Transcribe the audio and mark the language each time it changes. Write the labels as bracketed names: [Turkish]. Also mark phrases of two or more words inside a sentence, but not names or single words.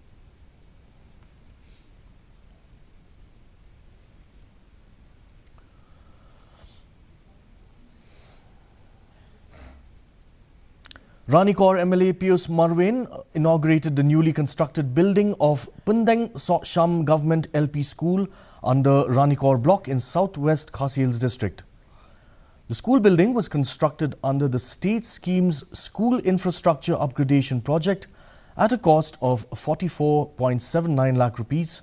[English] Ranikor MLA Pius Marwin inaugurated the newly constructed building of Pundeng Sham Government LP School under Ranikor block in southwest Khasi Hills district. The school building was constructed under the state scheme's School Infrastructure Upgradation Project at a cost of 44.79 lakh rupees.